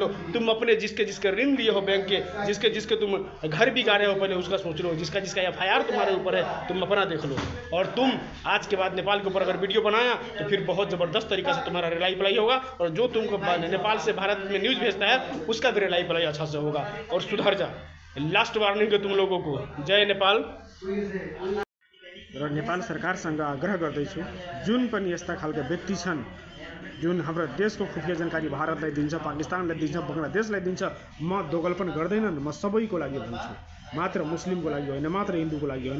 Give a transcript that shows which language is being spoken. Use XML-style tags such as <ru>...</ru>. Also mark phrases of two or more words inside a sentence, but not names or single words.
<hi>तुम अपने जिसके ऋण लिए हो बैंक के, जिसके तुम घर भी गाड़े हो, पहले उसका सोच लो। जिसका FIR तुम्हारे ऊपर है, तुम अपना देख लो। और तुम आज के बाद नेपाल के ऊपर अगर वीडियो बनाया तो फिर बहुत ज़बरदस्त तरीका से तुम्हारा रिलाई प्लाई होगा। और जो तुमको नेपाल से भारत में न्यूज़ भेजता है, उसका भी रिलाई प्लाई अच्छा से होगा। और सुधर जा,</hi> <en>last warning</en> <hi>है तुम लोगों को।</hi> <ne>जय नेपाल। र नेपाल सरकारसँग आग्रह गर्दैछु जुन पनि यस्ता खालका व्यक्ति छन् जुन हाम्रो देशको खुफिया जानकारी भारतलाई दिन्छ, पाकिस्तानलाई दिन्छ, बङ्गलादेशलाई दिन्छ, म दोगलपन गर्दैनन्। म सबैको लागि भन्छु, मात्र मुस्लिमको लागि होइन, मात्र हिन्दूको लागि होइन।</ne>